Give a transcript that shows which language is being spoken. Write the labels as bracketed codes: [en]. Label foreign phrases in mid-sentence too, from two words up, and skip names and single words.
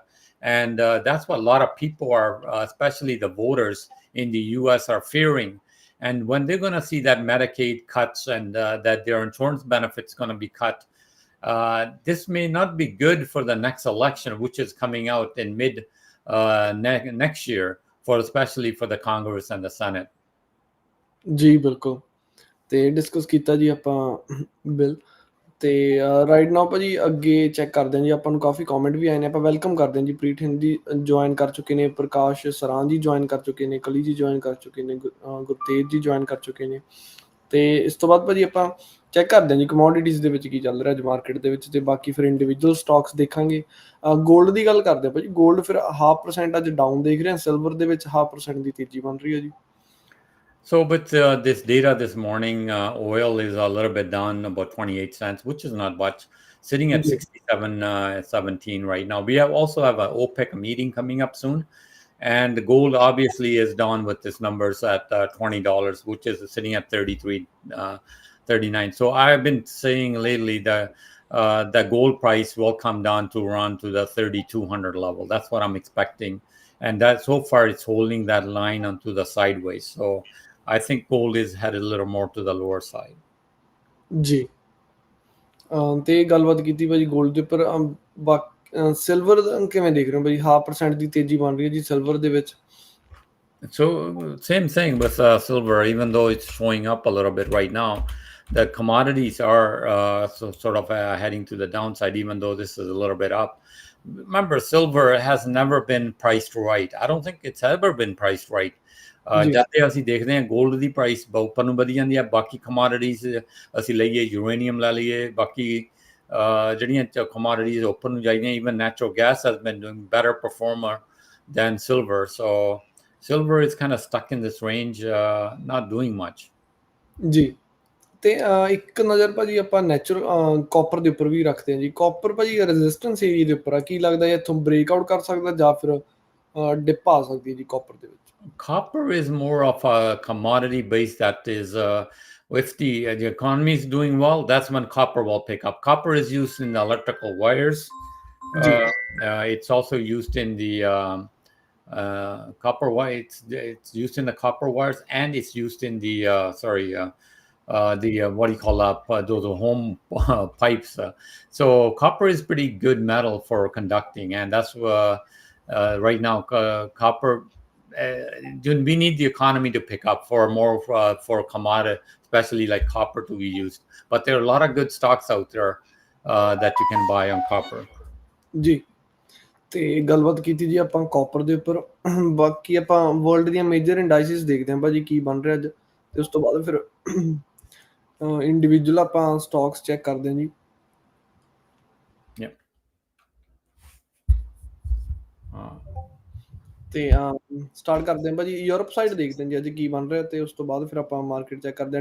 [en] And that's what a lot of people are, especially the voters in the US, are fearing. And when they're going to see that Medicaid cuts and that their insurance benefits going to be cut, this may not be good for the next election, which is coming out in mid next year, especially for the Congress and the Senate. [pa] ਜੀ ਬਿਲਕੁਲ ਤੇ ਡਿਸਕਸ ਕੀਤਾ ਜੀ ਆਪਾਂ ਬਿੱਲ ਤੇ [en] right now [pa] ਭਾਜੀ ਅੱਗੇ ਚੈੱਕ ਕਰਦੇ ਹਾਂ ਜੀ ਆਪਾਂ ਨੂੰ ਕਾਫੀ ਕਮੈਂਟ ਵੀ ਆਏ ਨੇ ਆਪਾਂ ਵੈਲਕਮ ਕਰਦੇ ਹਾਂ ਜੀ ਪ੍ਰੀਤ ਹਿੰਦੀ ਜੁਆਇਨ ਕਰ ਚੁੱਕੇ ਨੇ ਪ੍ਰਕਾਸ਼ ਸਰਾਂ ਜੀ ਜੁਆਇਨ ਕਰ ਚੁੱਕੇ ਨੇ ਕਲੀ ਜੀ ਜੁਆਇਨ ਕਰ ਚੁੱਕੇ ਨੇ ਗੁਰਤੇਜ ਜੀ ਜੁਆਇਨ ਕਰ ਚੁੱਕੇ ਨੇ ਤੇ ਇਸ ਤੋਂ ਬਾਅਦ ਭਾਜੀ ਆਪਾਂ ਚੈੱਕ ਕਰਦੇ ਹਾਂ ਜੀ ਕਮੋਡਿਟੀਜ਼ ਦੇ ਵਿੱਚ ਕੀ ਚੱਲ ਰਿਹਾ ਅੱਜ ਮਾਰਕੀਟ ਦੇ ਵਿੱਚ ਤੇ ਬਾਕੀ ਫਿਰ [en] individual stocks [pa] ਦੇਖਾਂਗੇ ਗੋਲਡ ਦੀ ਗੱਲ ਕਰਦੇ ਹਾਂ ਭਾਜੀ ਗੋਲਡ ਫਿਰ 0.5% ਅੱਜ ਡਾਊਨ ਦੇਖ ਰਹੇ ਹਾਂ ਸਿਲਵਰ ਦੇ ਵਿੱਚ 0.5% ਦੀ ਤੇਜ਼ੀ ਬਣ ਰਹੀ ਹੈ ਜੀ [en] So with this data this morning, oil is a little bit down about 28 cents, which is not much, sitting at 67.17 right now. We also have an OPEC meeting coming up soon. And gold obviously is down with this numbers at $20, which is sitting at 39. So I've been saying lately that the gold price will come down to around to the 3,200 level. That's what I'm expecting. And that so far it's holding that line onto the sideways. So I think gold is headed a little more to the lower side. [pa] ਜੀ ਤੇ ਗੱਲਬਾਤ ਕੀਤੀ ਭਾਜੀ ਗੋਲਡ ਦੇ ਉੱਪਰ ਸਿਲਵਰ ਕਿਵੇਂ ਦੇਖ ਰਹੇ ਹੋ ਭਾਜੀ 0.5% ਦੀ ਤੇਜ਼ੀ ਬਣ ਰਹੀ ਹੈ ਜੀ ਸਿਲਵਰ ਦੇ ਵਿੱਚ [en] So same thing with silver, even though it's showing up a little bit right now, the commodities are sort of heading to the downside, even though this is a little bit up. Remember, silver has never been priced right. I don't think it's ever been priced right. [pa] ਜਦ ਤੇ ਅਸੀਂ ਦੇਖਦੇ ਹਾਂ ਗੋਲਡ ਦੀ ਪ੍ਰਾਈਸ ਉੱਪਰ ਨੂੰ ਵਧੀ ਜਾਂਦੀ ਹੈ ਬਾਕੀ ਕਮੋਡਿਟੀਜ਼ ਅਸੀਂ ਲਈਏ ਯੂਰੇਨੀਅਮ ਲੈ ਲਈਏ ਬਾਕੀ ਜਿਹੜੀਆਂ commodities ਉੱਪਰ ਨੂੰ ਜਾਈਆਂ, [en] even natural gas has been doing better performer than silver. So silver is kind of stuck in this range, not doing much. [pa] ਜੀ। ਤੇ ਇੱਕ ਨਜ਼ਰ ਭਾਜੀ ਆਪਾਂ [en] natural copper [pa] ਦੇ ਉੱਪਰ ਵੀ ਰੱਖਦੇ ਹਾਂ ਜੀ। ਕਾਪਰ ਭਾਜੀ [en] resistance area [pa] ਦੇ ਉੱਪਰ ਆ, ਕੀ ਲੱਗਦਾ ਇੱਥੋਂ ਬ੍ਰੇਕਆਊਟ ਕਰ ਸਕਦਾ ਜਾਂ ਫਿਰ ਡਿਪ ਆ ਸਕਦੀ ਹੈ ਜੀ ਕਾਪਰ ਦੇ ਵਿੱਚ? [en] Copper is more of a commodity base that is, if the economy is doing well, that's when copper will pick up. Copper is used in the electrical wires. It's also used in the copper wire. It's used in the copper wires, and it's used in the what do you call those home pipes. So copper is pretty good metal for conducting, and that's right now copper. We need the economy to pick up for more for commodity, especially like copper, to be used. But there are a lot of good stocks out there that you can buy on copper. [pa] ਜੀ। ਤੇ ਗੱਲਬਾਤ ਕੀਤੀ ਜੀ ਆਪਾਂ ਕਾਪਰ ਦੇ ਉੱਪਰ। ਬਾਕੀ ਆਪਾਂ ਵਰਲਡ ਦੀਆਂ [en] major indices [pa] ਦੇਖਦੇ ਹਾਂ ਭਾਜੀ ਕੀ ਬਣ ਰਿਹਾ ਅੱਜ, ਤੇ ਉਸ ਤੋਂ ਬਾਅਦ ਫਿਰ ਇੰਡੀਵਿਜੂਅਲ ਆਪਾਂ ਸਟਾਕਸ ਚੈੱਕ ਕਰਦੇ ਹਾਂ ਜੀ। ਤੇ ਸਟਾਰਟ ਕਰਦੇ ਹਾਂ ਭਾਜੀ ਯੂਰਪ ਸਾਈਡ, ਦੇਖਦੇ ਹਾਂ ਜੀ ਅੱਜ ਕੀ ਬਣ ਰਿਹਾ, ਤੇ ਉਸ ਤੋਂ ਬਾਅਦ ਫਿਰ ਆਪਾਂ ਮਾਰਕੀਟ ਚੈੱਕ ਕਰਦੇ ਹਾਂ।